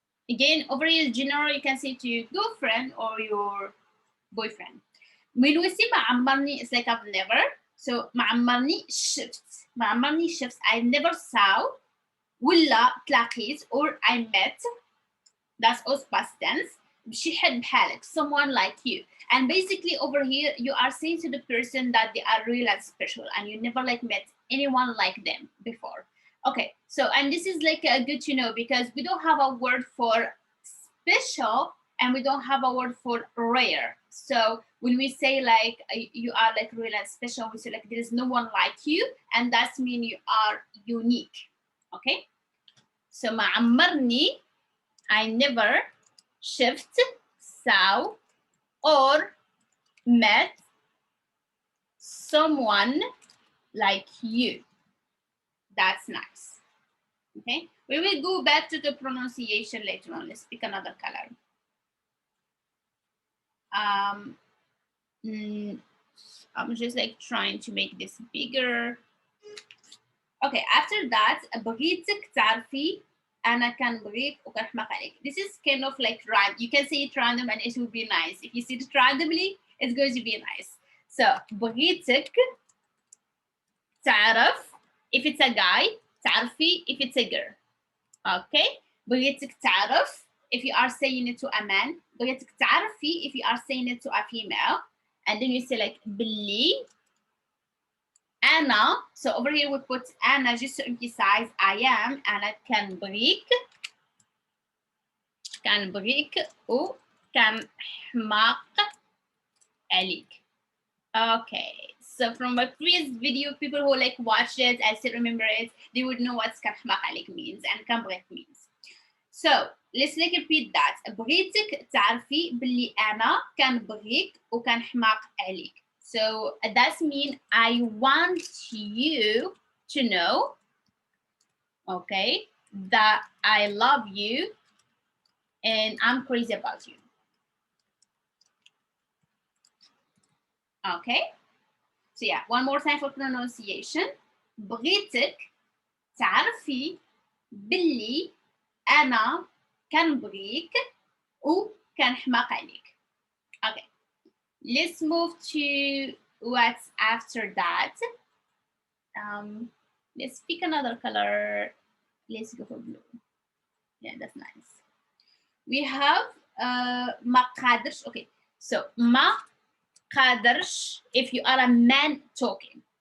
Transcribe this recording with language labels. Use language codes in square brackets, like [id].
[en] Again, over here, general, you can say to your girlfriend or your boyfriend. When we say [ar] معمرني, [en] it's like I've never. So [ar] معمرني شفت. [en] I never saw. [ar] ولا تلاقيت [en] or I met. That's also past tense. [ar] بشي حد بحالك, [en] someone like you. And basically over here, you are saying to the person that they are real and special and you never like met anyone like them before. Okay, so, and this is like good to know because we don't have a word for special and we don't have a word for rare. So when we say like you are like real and special, we say like there is no one like you, and that means you are unique. Okay, so [ar] معمرني, [en] I never [ar] شفت, [en] saw, or met someone like you. That's nice. Okay, we will go back to the pronunciation later on. Let's pick another color. I'm just like trying to make this bigger. Okay, after that, [ar] بغيتك تعرفي أنا كان بغيك وكنحماق عليك. [en] This is kind of like random. You can say it random and it will be nice. If you say it randomly, it's going to be nice. So [ar] بغيتك تعرف [en] if it's a guy, [ar] تعرفي [en] if it's a girl. Okay, [ar] بغيتك تعرف [en] if you are saying it to a man, [ar] بغيتك تعرفي [en] if you are saying it to a female, and then you say like [ar] بلي أنا. [en] So over here we put [ar] أنا [en] just to emphasize I am. [ar] أنا كان بريك وكان حماق عليك. [en] Okay, so from my previous video, people who like watched it, I still remember it, they would know what [ar] كان حماق عليك [en] means and [ar] كان بريك [en] means. So let's like repeat that. [ar] بغيتك تعرفي باللي أنا كان بغيك وكان حماق عليك. [en] So that means I want you to know, okay, that I love you and I'm crazy about you. Okay, so yeah, one more time for pronunciation. [ar] بغيتك تعرفي باللي أنا كان بغيك وكان حماق عليك. [en] Okay, let's move to what's after that. Let's pick another color. Let's go for blue. Yeah, that's nice. We have [ar] ما قادرش. [en] Okay, so [ar] ما قادرش [en] if you are a man talking.